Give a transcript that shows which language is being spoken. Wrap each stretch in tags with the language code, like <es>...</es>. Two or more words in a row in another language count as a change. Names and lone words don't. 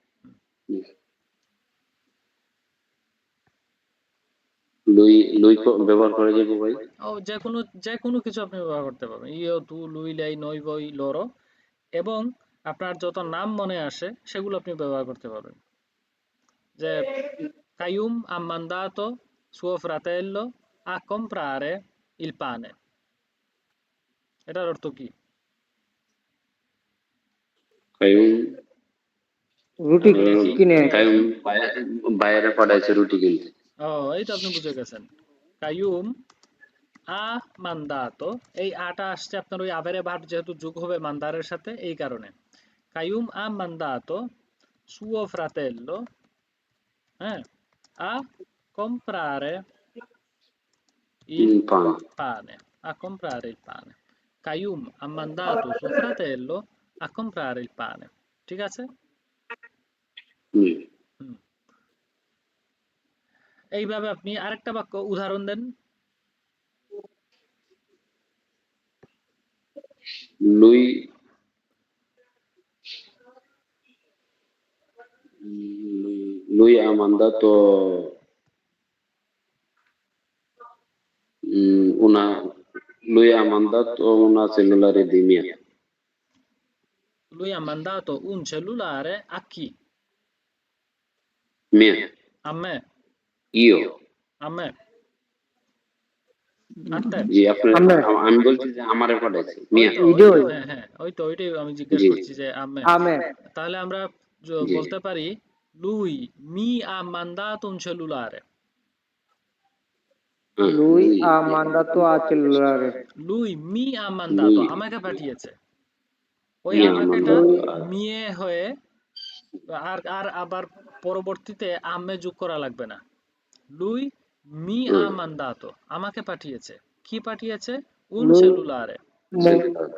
<bn>লুই লুই ব্যবহার করা যাবে ভাই? ও যে কোনো কিছু আপনি ব্যবহার করতে পারবেন,</bn> <it>io, tu, lui, lei, noi, voi, loro,</it> <bn>এবং আপনার যত নাম মনে আসে সেগুলো আপনি ব্যবহার করতে পারবেন।</bn> <it>যে কাইয়ুম ha mandato suo fratello a comprare il pane,</it> <bn>এটার অর্থ কি? রুটি আমি লিখি। কিনে কায়ুম বাইরে পাঠাইছে রুটি কিনতে। ও, এই তো আপনি বুঝে গেছেন। কাইয়ুম</bn> <it>ha mandato,</it> <bn>এই আটা আসছে আপনার ওই আভেরে ভার্ব যেহেতু যোগ হবে মান্দারের সাথে, এই কারণে কাইয়ুম</bn> <it>ha mandato suo fratello,</it> <bn>হ্যাঁ, আ</bn> <it>comprare il</it> <bn>পান।</bn> <it>pane, a comprare il pane. Qayyum ha mandato suo fratello a comprare il pane.</it> <bn>ঠিক আছে? হুম। হুম। এইভাবে আপনি আরেকটা বাক্য উদাহরণ দেন।</bn> <it>লুই lui ha mandato una lui ha mandato una cellulare di mia. Lui ha mandato un cellulare a chi? Mia. A me, Io. a me, a te।</it> <bn>জি আপনার আমরা আমি বলছি যে আমারে পাঠাইছে ওই মিয়া। তো ওই তো ইডোই হ্যাঁ হ্যাঁ, ওই তো ওইটাই আমি জিজ্ঞেস জি করছি যে আম্মে। আমে তাহলে আমরা জি বলতে পারি</bn> <it>lui mi ha mandato un cellulare.</it> <bn>হ্যাঁ লুই লুই</bn> <it>ha mandato a cellulare. lui mi ha mandato,</it> <bn>লুই আমাকে পাঠিয়েছে। ওই মিয়া আমাকেটা mandato মিয়ে হয়ে আর আর আবার পরবর্তীতে আম্মে যোগ করা লাগবে না।</bn> <it>lui mi ha mandato,</it> <bn>আমাকে পাঠিয়েছে। কি পাঠিয়েছে? উন লুই সেলুলারে। cellulare</bn>